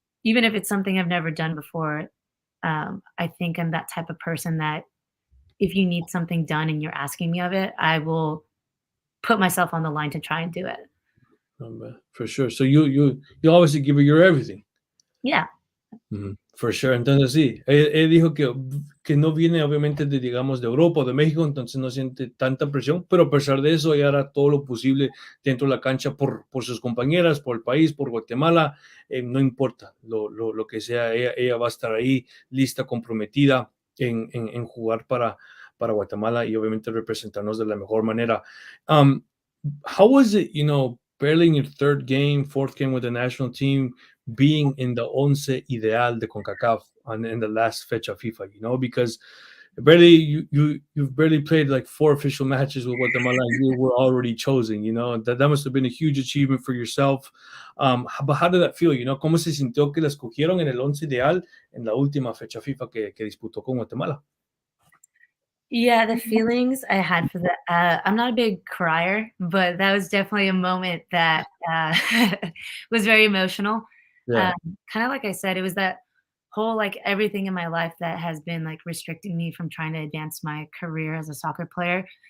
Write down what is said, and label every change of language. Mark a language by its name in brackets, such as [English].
[English] even if it's something I've never done before, I think I'm that type of person that if you need something done and you're asking me of it, I will put myself on the line to try and do it. For sure. So you obviously give it your everything. Yeah. Ujú, for sure. [Spanish] Entonces sí, él dijo que no viene obviamente de, digamos, de Europa o de México, entonces no siente tanta presión, pero a pesar de eso, ella hará todo lo posible dentro de la cancha por sus compañeras, por el país, por Guatemala, no importa lo que sea, ella va a estar ahí lista, comprometida en jugar para Guatemala y obviamente representarnos de la mejor manera. [English] Um, how was it, barely in your third game, fourth game with the national team, being in the [Spanish] once ideal de CONCACAF [English] in the last [Spanish] fecha FIFA, [English] because barely you've barely played like 4 official matches with Guatemala and you were already chosen, that must have been a huge achievement for yourself. But how did that feel, [Spanish] cómo se sintió que la escogieron en el once ideal en la última fecha FIFA que disputó con Guatemala? [English] Yeah, the feelings I had for that I'm not a big crier, but that was definitely a moment that, was very emotional. Yeah. Kinda like I said, it was that whole, like, everything in my life that has been, like, restricting me from trying to advance my career as a soccer player